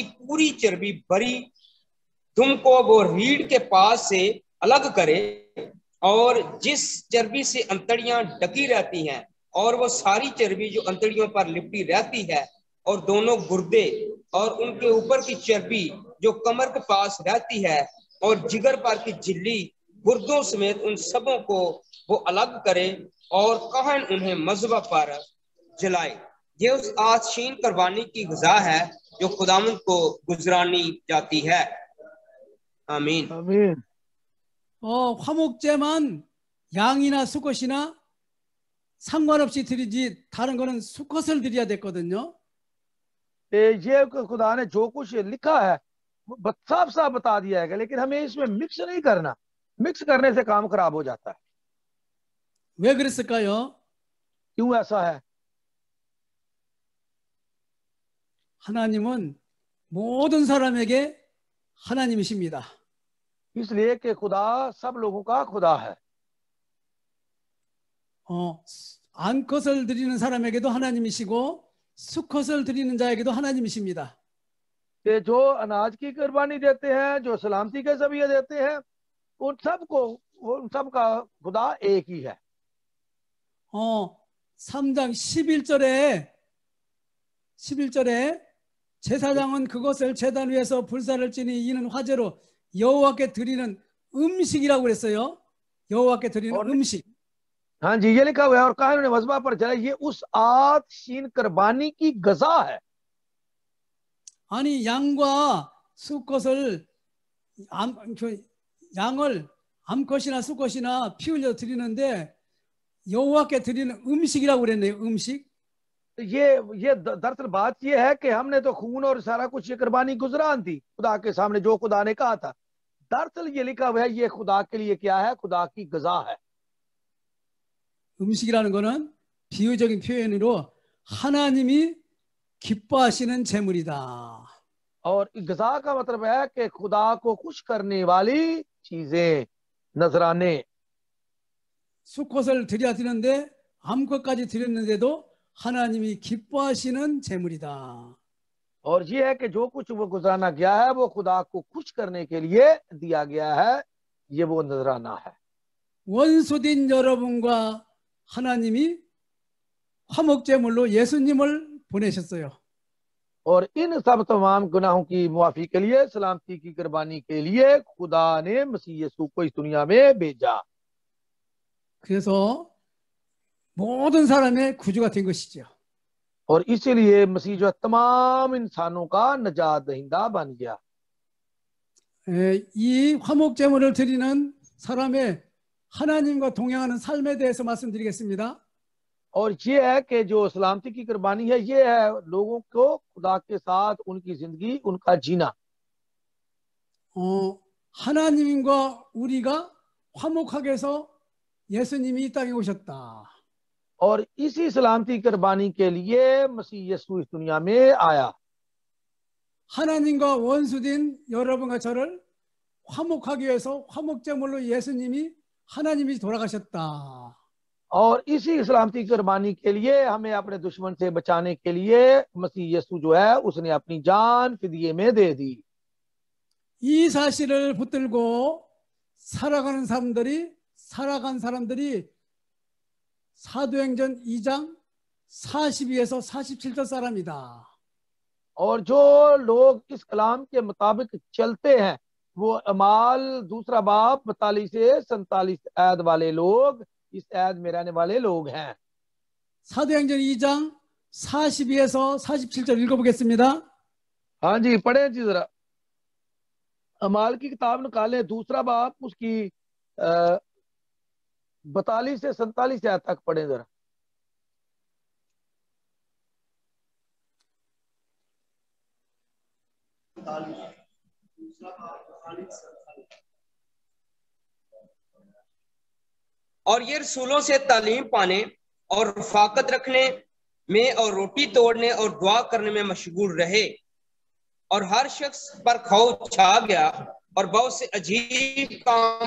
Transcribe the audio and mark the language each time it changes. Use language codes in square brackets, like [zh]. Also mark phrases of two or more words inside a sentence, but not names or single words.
[ur] پوری چربی بھری دم کو وہ ریڑھ کے پاس سے الگ کرے، اور جس چربی سے انتڑیاں ڈھکی رہتی ہیں، اور وہ ساری چربی جو انتڑیوں پر لپٹی رہتی ہے، اور دونوں گردے اور ان کے اوپر کی چربی جو کمر کے پاس رہتی ہے، اور جگر پر کی جھلی گردوں سمیت ان سبوں کو وہ الگ کرے، اور کہن انہیں مذبح پر جلائے. یہ اس آشین قربانی کی غذا ہے جو خداوند کو گزرانی جاتی ہے. आमीन। आमीन। [ko] 화목제만 양이나 수컷이나 상관없이 드리지, 다른 거는 수컷을 드려야 됐거든요. [ur] یہ خدا نے جو کچھ لکھا ہے صاف صاف بتا دیا ہے، لیکن ہمیں اس میں مکس نہیں کرنا. مکس کرنے سے کام خراب ہو جاتا ہے. [ko] 왜 그랬을까요? [ur] کیوں ایسا ہے? [ko] 하나님은 모든 사람에게 하나님이십니다. [ur] اس لیے کہ خدا سب لوگوں کا خدا ہے. [ko] 암컷을 드리는 사람에게도 하나님이시고 수컷을 드리는 자에게도 하나님이십니다. [ur] کہ جو اناج کی قربانی دیتے ہیں، جو سلامتی کے ذبیحہ دیتے ہیں، ان سبکا خدا ایک ہی ہے. [ko] 3장 11절에 제사장은 그것을 제단 위에서 불사를 지니 이는 화제로 여호와께 드리는 음식이라고 그랬어요. 여호와께 드리는 음식. [ur] ہاں جی، یہ لکھا ہوا ہے، اور کہا انہوں نے مذبح پر جلا، یہ اس آشین قربانی کی غذا ہے. [ko] 아니, 양과 수컷을 양을 암컷이나 수컷이나 피 흘려 드리는데 여호와께 드리는 음식이라고 그랬네요. 음식. [ur] یہ دراصل بات یہ ہے کہ ہم نے تو خون اور سارا کچھ یہ قربانی گزران تھی خدا کے سامنے، جو خدا نے کہا تھا. دراصل یہ لکھا ہوا ہے، یہ خدا کے لیے کیا ہے? خدا کی غذا ہے. [ko] 음식이라는 거는 비유적인 표현으로 하나님이 기뻐하시는 제물이다. [ur] اور غذا کا مطلب ہے کہ خدا کو خوش کرنے والی چیزیں، نذرانے. [ko] 수컷을 드려야 되는데 암컷까지 드렸는데도 하나님이 기뻐하시는 제물이다. [ur] اور یہ ہے کہ جو کچھ وہ گزرانا گیا ہے وہ خدا کو خوش کرنے کے لیے دیا گیا ہے، یہ وہ نذرانہ ہے. [ko] 원수된 여러분과 하나님이 화목제물로 예수님을 보내셨어요. [ur] اور ان سب تمام گناہوں کی معافی کے لیے، سلامتی کی قربانی کے لیے خدا نے مسیح یسوع کو اس دنیا میں بھیجا. [ko] 그래서 모든 사람의 구주가 된 것이죠. [ur] اور اسی لیے مسیح جو تمام انسانوں کا نجات دہندہ بن گیا. [ko] 이 화목제물을 드리는 사람의 하나님과 동행하는 삶에 대해서 말씀드리겠습니다. [ur] اور یہ ہے کہ جو سلامتی کی قربانی ہے، یہ ہے لوگوں کو خدا کے ساتھ ان کی زندگی، ان کا جینا. [ko] 하나님과 우리가 화목하게 해서 예수님이 이 땅에 오셨다. [ur] اور اسی سلامتی قربانی کے لیے مسیح یسوع اس دنیا میں آیا. [ko] 하나님과 원수된 여러분과 저를 화목하기 위해서 화목제물로 예수님이 하나님이 돌아가셨다. [ur] اور اسی سلامتی قربانی کے لیے، ہمیں اپنے دشمن سے بچانے کے لیے مسیح یسوع جو ہے اس نے اپنی جان فدیے میں دے دی. [ko] 이 사실을 붙들고 살아간 사람들이 사도행전 2장 42에서 47절 사람이다. [ur] اور جو لوگ اس کلام کے مطابق چلتے ہیں وہ اعمال دوسرا باب 42 سے 47 آیت والے لوگ اس آیت میں رہنے والے لوگ ہیں. [ko] 사도행전 2장 42에서 47절 읽어보겠습니다. [ur] ہاں جی، پڑھے جی ذرا. اعمال کی کتاب نکالیں دوسرا باب اس کی 42 سے 47 آیت تک پڑھے ذرا. اور یہ رسولوں سے تعلیم پانے اور رفاقت رکھنے میں اور روٹی توڑنے اور دعا کرنے میں مشغول رہے، اور ہر شخص پر خوف چھا گیا اور بہت سے عجیب کام